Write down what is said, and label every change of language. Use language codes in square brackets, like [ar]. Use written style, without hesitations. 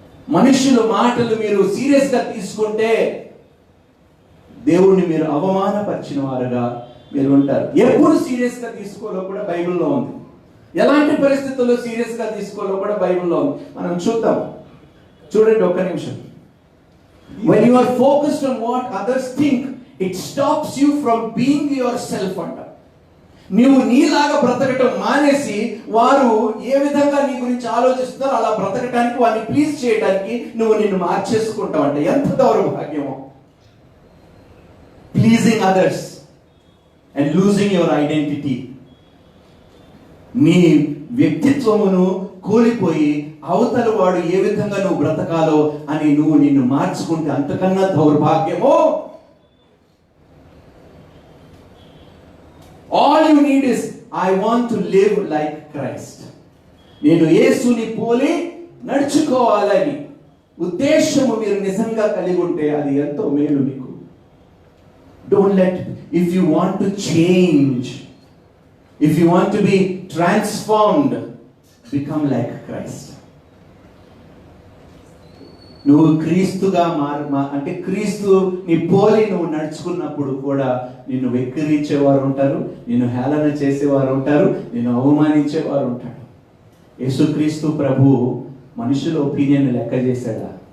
[te] మనుషుల మాటలు మీరు సీరియస్ గా తీసుకుంటే దేవుణ్ణి మీరు అవమానపరిచిన వారుగా మీరు ఉంటారు. ఎప్పుడు సీరియస్ గా తీసుకోవాలో కూడా బైబిల్లో ఉంది. ఎలాంటి పరిస్థితుల్లో సీరియస్ గా తీసుకోవాలో కూడా బైబిల్లో ఉంది. మనం చూద్దాం. చూడండి ఒక్క నిమిషం. [en] When you are focused on what others think, it stops you from being yourself అంట. [te] నీవు నీలాగా బ్రతకటం మానేసి వారు ఏ విధంగా నీ గురించి ఆలోచిస్తున్నారో అలా బ్రతకటానికి, వారిని ప్లీజ్ చేయడానికి నువ్వు నిన్ను మార్చేసుకుంటావు అంటే ఎంత దౌర్భాగ్యమో. [en] Pleasing others and losing your identity. [te] నీ వ్యక్తిత్వమును కోల్పోయి అవతల వాడు ఏ విధంగా నువ్వు బ్రతకాలో అని నువ్వు నిన్ను మార్చుకుంటే అంతకన్నా దౌర్భాగ్యమో. [en] All you need is, I want to live like Christ. [te] నేను యేసుని పోలి నడుచుకోవాలని ఉద్దేశము మీరు నిజంగా కలిగి ఉంటే అది ఎంతో మేలు మీకు. [en] Don't let, if you want to change, if you want to be transformed, become like Christ. [te] నువ్వు క్రీస్తుగా అంటే క్రీస్తు నీ పోలి నువ్వు నడుచుకున్నప్పుడు కూడా నిన్ను వెక్కిరించేవారు ఉంటారు, నిన్ను హేళన చేసేవారు ఉంటారు, నిన్ను అవమానించేవారు ఉంటారు. యేసుక్రీస్తు ప్రభు మనుషుల ఒపీనియన్ లెక్క చేశాడా?